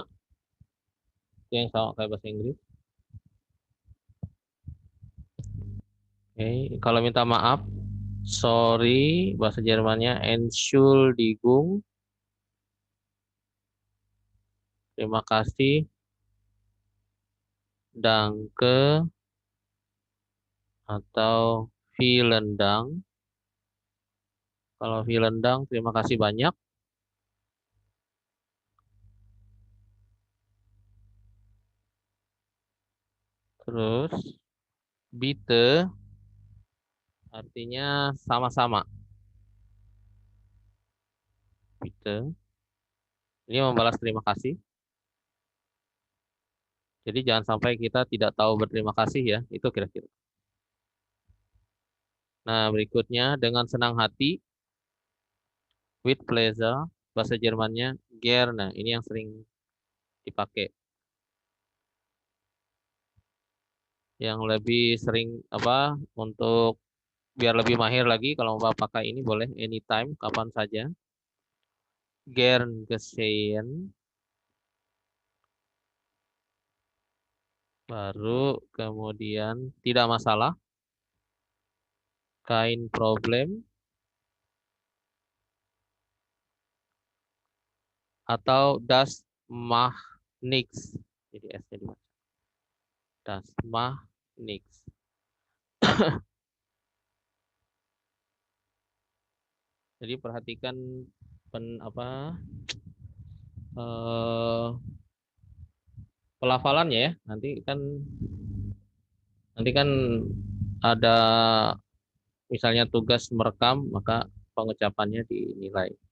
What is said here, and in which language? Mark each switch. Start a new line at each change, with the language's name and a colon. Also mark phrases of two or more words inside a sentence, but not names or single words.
Indonesian: Itu yang sama kayak bahasa Inggris. Oke, kalau minta maaf, sorry, bahasa Jermannya Entschuldigung. Terima kasih.
German: Danke atau vielen Dank. Kalau vielen Dank,
Indonesian: terima kasih banyak. Terus, bitte artinya sama-sama. Bitte. Ini membalas terima kasih. Jadi jangan sampai kita tidak tahu berterima kasih ya. Itu kira-kira. Nah, berikutnya dengan senang hati.
English: With pleasure.
Indonesian: Bahasa Jermannya gerne. Ini yang sering dipakai. Yang lebih sering apa untuk biar lebih mahir lagi kalau mau pakai ini boleh anytime, kapan saja.
German: Gern geschehen.
Indonesian: Baru kemudian tidak masalah.
German: Kein problem. Atau das macht nichts.
Indonesian: Jadi S-nya dibaca.
German: Das macht nichts.
Indonesian: Jadi perhatikan eh, pelafalannya ya. Nanti kan ada misalnya tugas merekam, maka pengucapannya dinilai.